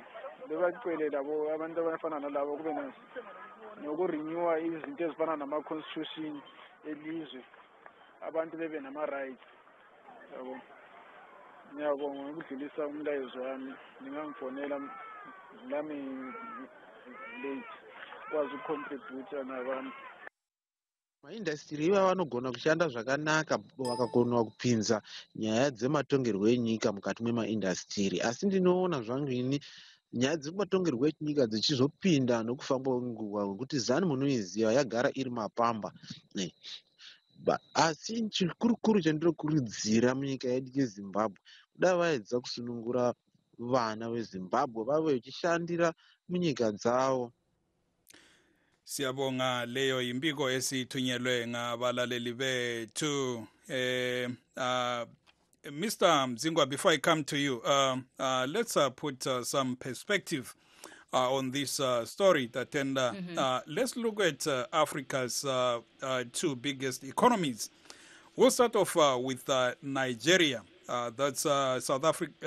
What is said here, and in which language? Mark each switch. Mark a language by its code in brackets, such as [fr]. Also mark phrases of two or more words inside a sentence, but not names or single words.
[nd] Bebacele labo abantu abafana nalabo kube nokurenewa izinto ezifana nama-constitution elizwe, abantu bebe nama-rights. Yabo. Ngiyabonga ukudlulisa umlayezo wami. Ningangifonela lami late kwazi ucontribute nabantu. [sn] Maindastry iva vanogona kushanda zvakanaka vakagona kupinza nyaya dzematongerwo enyika mukati memaindastry, asi ndinoona zvangu ini nyaya dzematongerwo enyika dzichizopinda nokufamba kwenguva, ngekuti zanu munoiziva yagara iri mapamba. Asi chikurukuru chandinokurudzira munyika yedu yeZimbabwe, kudai vaedza kusunungura vana veZimbabwe vave vachishandira munyika dzavo. [nd] Siyabonga, leyo yimbiko esithunyelwe ngabalaleli bethu. [en] Mr. Mzingwa, before I come to you, let's put some perspective on this story. Let's look at Africa's two biggest economies. We'll start off with Nigeria. That's South Africa.